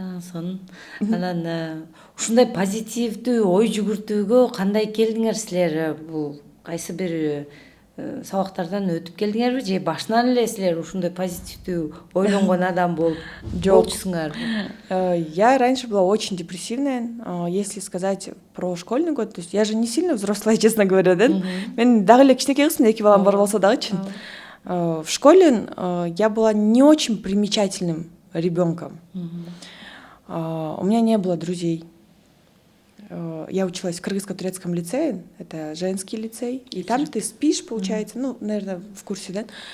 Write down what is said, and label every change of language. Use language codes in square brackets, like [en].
[ky] Сон анан ушундай позитивдүү ой жүгүртүүгө кандай келдиңер силер? Бул кайсы бир сабактардан өтүп келдиңерби же башынан эле силер ушундай позитивдүү ойлонгон адам болчусуңар? [ru] Я раньше была очень депрессивная. Если сказать про школьный год, то есть я же не сильно взрослая, честно говоря, да? [ky] Мен дагы эле кичинекей кызмын, 2 балам бар болсо дагычы. [ru] В школе я была не очень примечательным ребенком. У меня не было друзей. Я училась в кыргызско-турецком лицее, это женский лицей, и там ты спишь, получается, ну, наверное, в курсе, да?